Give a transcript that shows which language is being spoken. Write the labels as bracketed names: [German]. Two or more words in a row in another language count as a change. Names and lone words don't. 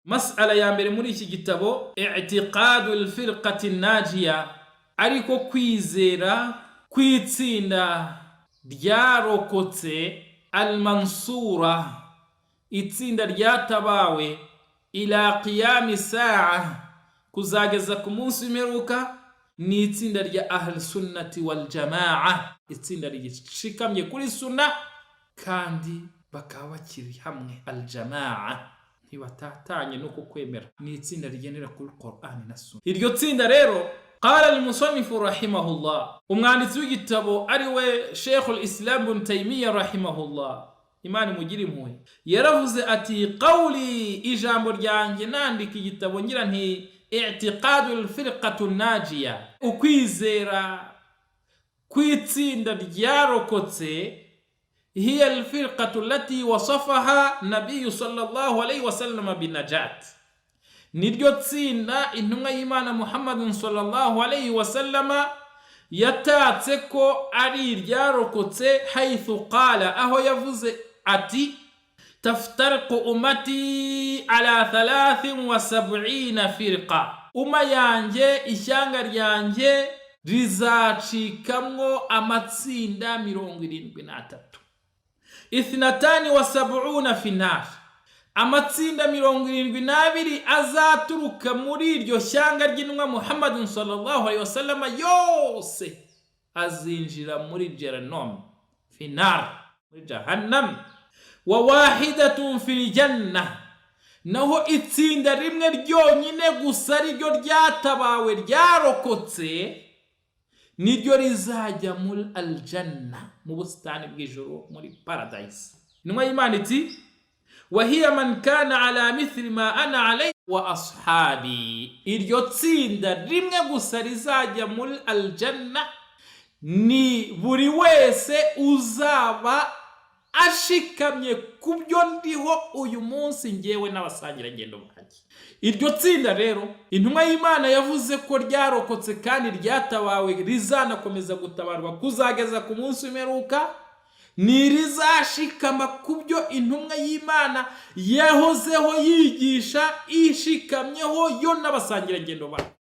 [Kinyarwanda] Mas'ala ya mbere muri iki gitabo, [Arabic] اعتقاد الفرقة الناجية, [Kinyarwanda] ariko kwizera kwitsinda ryarokotse, al-mansura, itsinda ryatabawe, [Arabic] إلى قيام الساعة, [Kinyarwanda] kuzageza ku munsi w'imperuka, ni itsinda rya [Arabic] أهل السنة والجماعة, [Kinyarwanda] itsinda rishikamye kuri sunna kandi bakaba bakiri hamwe, [Arabic] الجماعة, [Kinyarwanda] ntibatatanye no kukwemera, ni itsinda rigendera kuri Qur'an na sunna. Iryo tsinda rero, [Arabic] قال المصنف رحمه الله, [Kinyarwanda] umwanditsi w'igitabo ari we Sheikhul Islam Ibn Taymiyyah rahimahullah, Imana imugire impuhwe, yaravuze ati qawli, ijambo ryanjye nandika igitabo ngira nti [Arabic] اعتقاد الفرقة الناجية, [Kinyarwanda] ukwizera kwitsinda ryarokotse, [Arabic] هي الفرقة التي وصفها النبي صلى الله عليه وسلم بالنجاة, [Kinyarwanda] niryo tsinda intumwa y'Imana Muhammadun [Arabic] صلى الله عليه وسلم [Kinyarwanda] yatatse ko ari ryarokotse, [Arabic] حيث قال, [Kinyarwanda] aho yavuze ati [Arabic] تفترق أمتي على 73 فرقة, [Kinyarwanda] umma yanjye, ishyanga ryanjye rizacikamwo amatsinda 73, [Arabic] 72 في النار, [Kinyarwanda] amatsinda 72 azaturuka muri iryo shyanga ry'intumwa [Arabic] محمد صلى الله عليه وسلم, [Kinyarwanda] yose azinjira muri jahannam, [Arabic] في النار, [Kinyarwanda] muri jahannam, [Arabic] وواحدة في الجنة, [Kinyarwanda] naho itsinda rimwe ryonyine gusa ryo ryatabawe ryarokotse, niryo rizajya muri aljanna, mu busitani bw'ijuru, muri paradise. Intumwa y'Imana iti [Arabic] وهي من كان على مثل ما أنا عليه وأصحابي, [Kinyarwanda] iryo tsinda rimwe gusa rizajya muri aljanna ni buri wese uzaba ashikamye kubyo ndiho uyu munsi ngewe n'abasangira ngendo banjye. Iryo tsinda rero intumwa y'Imana yavuze ko ryarokotse kandi ryatabawe, rizanakomeza gutabarwa kuzageza ku munsi w'imperuka, ni rizashikama kubyo intumwa y'Imana yahozeho yigisha, ishikamyeho yo n'abasangira ngendo banjye.